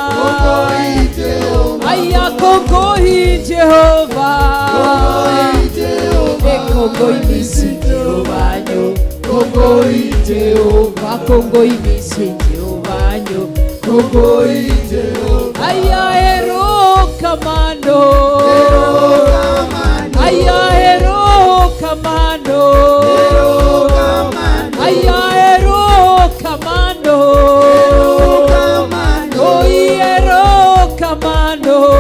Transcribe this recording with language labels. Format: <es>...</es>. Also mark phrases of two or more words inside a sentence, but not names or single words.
<kln>Aya kongoi Jehova. Kongoi misi Jehova nyo. Kongoi Jehova. Kongoi misi Jehova nyo. Kongoi Jehova.</kln> <luo>Aya ero kamano. Aya ero kamano. Aya ero kamano. Oi ero kamano.</luo>